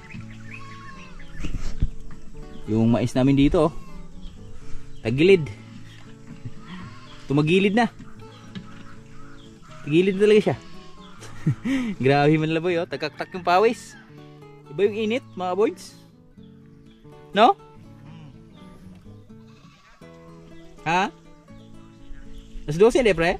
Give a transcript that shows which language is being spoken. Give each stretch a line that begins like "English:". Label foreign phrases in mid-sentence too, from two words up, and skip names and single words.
Filipino: Yung mais namin dito oh. Tagilid. Tumagilid na. Tagilid na talaga siya. Grabe Manlaboy oh, tagaktak yung pawis. Iba yung init mga boys. No? Ha? Las 12 na pre?